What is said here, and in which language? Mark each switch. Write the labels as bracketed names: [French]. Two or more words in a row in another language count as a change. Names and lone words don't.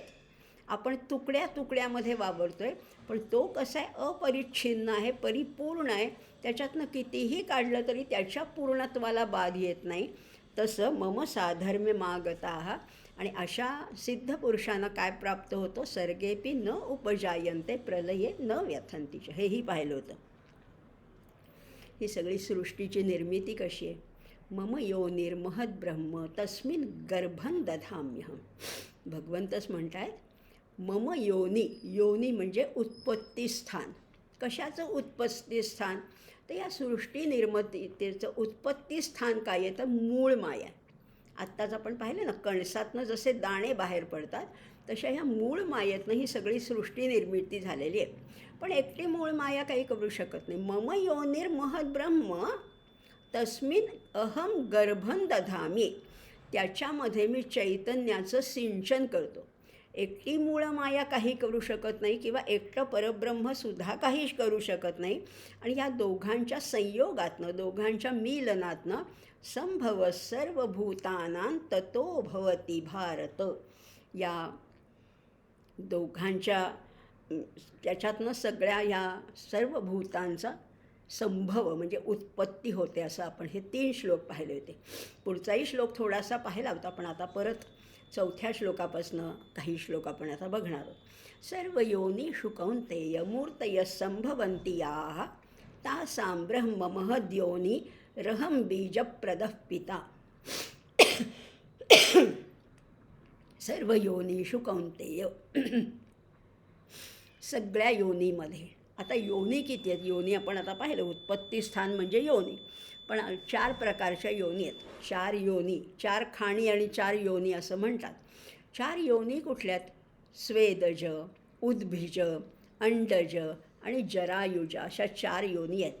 [Marathi] आपण तुकड्यामध्ये वावरतो आहे. पण तो कसा आहे, अपरिच्छिन्न आहे, परिपूर्ण आहे. त्याच्यातनं कितीही काढलं तरी त्याच्या पूर्णत्वाला बाध येत नाही. तसं [Sanskrit] मम साधर्म्य मागताः. [Marathi] आणि अशा सिद्ध पुरुषांना काय प्राप्त होतं, [Sanskrit] सर्गेपि न उपजायन्ते प्रलये न व्यथन्ति च. [Marathi] हेही पाहिलं होतं. ही सगळी सृष्टीची निर्मिती कशी आहे. [Sanskrit] मम योनिर्महद् ब्रह्म तस्मिन् गर्भं दधाम्यहं. [Marathi] भगवंतच म्हणतायत [Sanskrit] मम योनी [Marathi] म्हणजे उत्पत्तीस्थान. कशाचं उत्पत्तीस्थान, तर या सृष्टी निर्मितीचं उत्पत्तीस्थान काय आहे, तर मूळ माया. आत्ताच आपण पाहिलं ना, कणसातनं जसे दाणे बाहेर पडतात तशा ह्या मूळ मायेतनं ही सगळी सृष्टी निर्मिती झालेली आहे. पण एकटी मूळ माया काही करू शकत नाही. [Sanskrit] मम योनिर्महद् ब्रह्म तस्मिन् अहम गर्भं दधामी. [Marathi] त्याच्यामध्ये मी चैतन्याचं सिंचन करतो. एकटी मूळ माया काही करू शकत नाही किंवा एकटं परब्रह्मसुद्धा काहीच करू शकत नाही. आणि या दोघांच्या संयोगातनं, दोघांच्या मिलनातनं [Sanskrit] संभव सर्वभूतानां ततो भवती भारत, [Marathi] या दोघांच्या त्याच्यातनं सगळ्या या सर्व भूतांचा संभव म्हणजे उत्पत्ती होते, असं आपण हे 3 श्लोक पाहिले होते. पुढचाही श्लोक थोडासा पाहिला होता, पण आता परत 4थ्या श्लोकापासनं काही श्लोक आपण आता बघणार आहोत. [Sanskrit] सर्व योनिषु कौन्तेय मूर्तयः संभवन्ति तासां ब्रह्म महद्योनी रहं बीजप्रदः पिता. सर्व योनिषु कौन्तेय, [Marathi] सगळ्या योनीमध्ये. आता योनी किती आहेत? योनी आपण आता पाहिलं, उत्पत्ती स्थान म्हणजे योनी. पण 4 प्रकारच्या योनी आहेत. 4 योनी, 4 खाणी आणि 4 योनी असं म्हणतात. 4 योनी कुठल्यात? स्वेदज, उद्भिज, अंडज आणि जरायुज अशा 4 योनी आहेत.